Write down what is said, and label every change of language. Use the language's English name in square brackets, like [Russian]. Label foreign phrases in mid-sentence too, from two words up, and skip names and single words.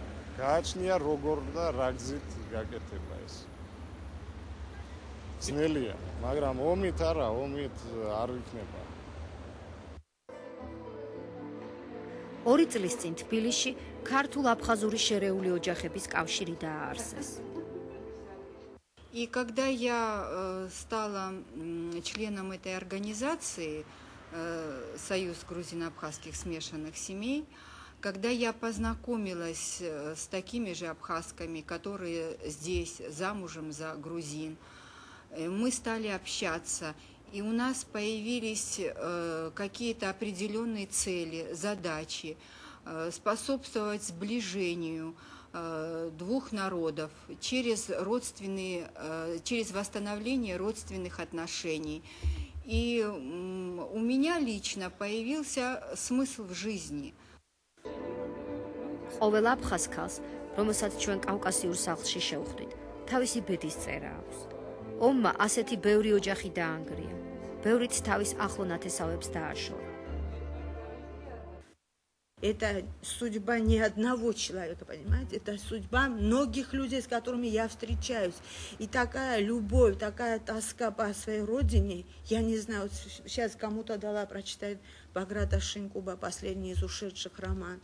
[Georgian] გააჩნია როგორ და რა გზით გაკეთება ეს. ძნელია, მაგრამ ომით არა, ომით არ იქნება. 2 წლის წინ თბილისში ქართულ-აფხაზური შერეული ოჯახების кавშირი დააარსეს. [Russian] И когда я стала членом этой организации Союз грузино-абхазских смешанных семей, когда я познакомилась с такими же абхазками, которые здесь замужем за грузин, мы стали общаться. И у нас появились какие-то определенные цели, задачи, способствовать сближению двух народов через восстановление родственных отношений. И у меня лично появился смысл в жизни. [Georgian] ყოველ აფხაზ ქალს, რომელსაც ჩვენ კავკასიურ სახლში შევხვდით, თავისი ბედის წერა აქვს. ომმა ასეთი ბევრი ოჯახი დაანგრია, ბევრიც თავის ახლო ნათესავებს დააშორა. [Russian] Это судьба не одного человека, понимаете? Это судьба многих людей, с которыми я встречаюсь. И такая любовь, такая тоска по своей родине. Я не знаю, вот сейчас кому-то дала прочитать Баграта Шинкуба, последний из ушедших роман.